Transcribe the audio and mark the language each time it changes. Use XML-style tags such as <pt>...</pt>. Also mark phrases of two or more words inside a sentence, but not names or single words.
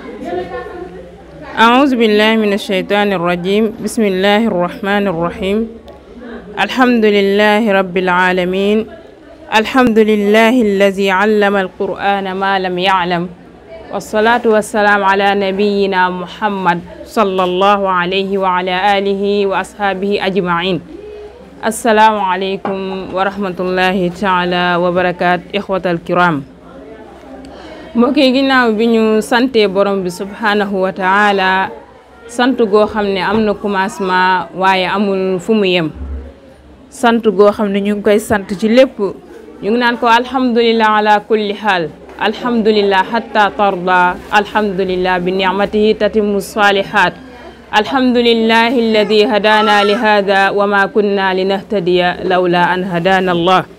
<ar>أعوذ بالله من الشيطان الرجيم بسم الله الرحمن الرحيم الحمد لله رب العالمين الحمد لله الذي علم القرآن ما لم يعلم والصلاة والسلام على نبينا محمد صلى الله عليه وعلى آله وأصحابه أجمعين السلام عليكم ورحمة الله تعالى وبركاته إخوة الكرام</ar> <wo>mbokk yi ginnaaw bi ñu sante borom bi</wo> <ar>سبحانه وتعالى</ar> <wo>sant goo xam ne am na commencement waaye amul fu mu yem sant goo xam ne ñu ngi koy sant ci lépp ñu ngi naan ko</wo> <ar>الحمد لله على كل حال الحمد لله حتى ترضى الحمد لله بنعمته تتم الصالحات الحمد لله الذي هدانا لهذا وما كنا لنهتدي لولا أن هدانا الله</ar>